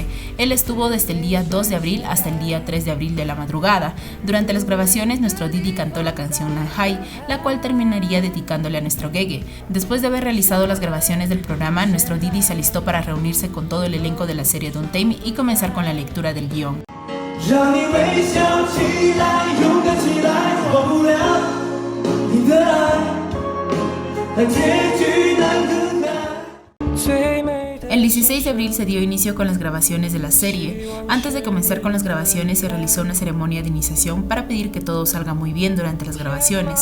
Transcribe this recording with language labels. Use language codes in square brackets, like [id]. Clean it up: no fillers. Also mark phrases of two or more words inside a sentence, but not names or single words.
[es] Él estuvo desde el día 2 de abril hasta el día 3 de abril de la madrugada. Durante las grabaciones, nuestro Didi cantó la canción Nanhai, la cual terminaría dedicándole a nuestro Gege. Después de haber realizado las grabaciones del programa, nuestro Didi se alistó para reunirse con todo el elenco de la serie Don't Tame y comenzar con la lectura del guión. [zh] 让你微笑起来，勇敢起来，忘不了你的爱，但结局难更改。 [es] El 16 de abril se dio inicio con las grabaciones de la serie. Antes de comenzar con las grabaciones se realizó una ceremonia de iniciación para pedir que todo salga muy bien durante las grabaciones.